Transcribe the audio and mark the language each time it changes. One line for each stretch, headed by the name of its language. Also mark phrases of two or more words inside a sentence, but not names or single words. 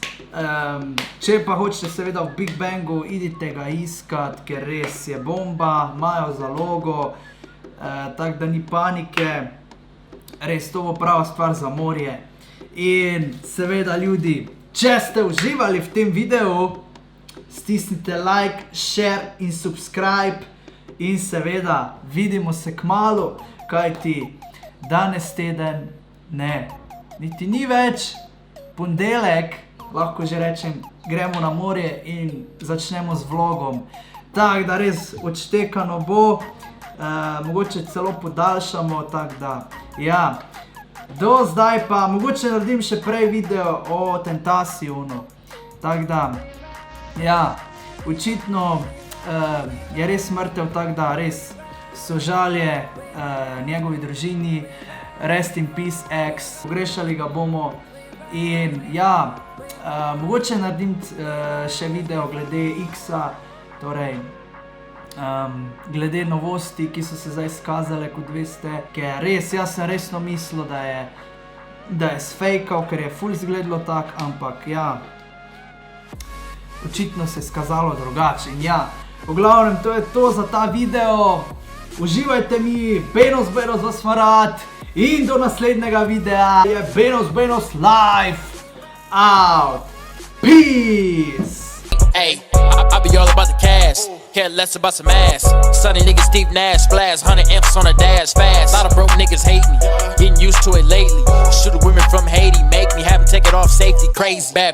Slovenian: Če pa hočete seveda v Big Bangu, idite ga iskat, ker res je bomba, imajo zalogo. Tako da ni panike, res to bo prava stvar za morje. In seveda ljudi, če ste uživali v tem videu, stisnite like, share in subscribe. In seveda vidimo se kmalu, kajti danes teden ne, niti ni več, ponedeljek, lahko že rečem, gremo na morje in začnemo z vlogom. Tako da res odštekano bo. Mogoče celo podaljšamo, tako da, ja. Do zdaj pa, mogoče naredim še prej video o Tentacionu. Tako da, ja, očitno je res mrtev, tako da res sožalje njegovi družini,
English: rest in peace ex,
Slovenian: pogrešali ga bomo. In ja, mogoče naredim še video glede X-a, torej glede novosti, ki so se zdaj skazale, kot veste, ker res, jaz sem resno mislil, da je sfejkal, ker je ful izgledalo tak, ampak ja, očitno se je skazalo drugače in ja, v glavnem to je to za ta video, uživajte mi, Benos vas ima rad in do naslednjega videa je Benos
English: live out,
Slovenian: peace!
English: Hey, I be all about the cash, care less about some ass. Sunny niggas, Steve Nash, splash, 100 amps on a dash, fast. Lot of broke niggas hate me, getting used to it lately. Shooting women from Haiti, make me have them take it off safety.